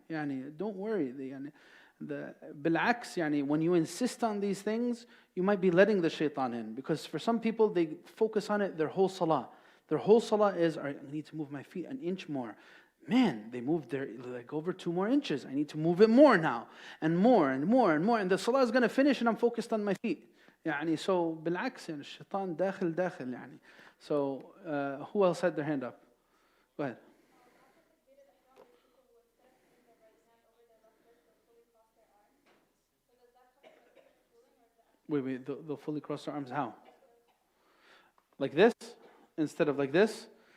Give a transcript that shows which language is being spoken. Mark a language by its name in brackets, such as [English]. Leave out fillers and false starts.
[English] Don't worry. Bil'aks, when you insist on these things, you might be letting the shaitan in. Because for some people, they focus on it their whole salah. Their whole salah is, all right, I need to move my feet an inch more. Man, they moved their leg over 2 more inches. I need to move it more now. And more and more and more. And the salah is going to finish and I'm focused on my feet. [Arabic] So, بالعكس, الشيطان داخل. [English] So, who else had their hand up? Go ahead. Wait, they'll fully cross their arms. How? Like this? Instead of like this?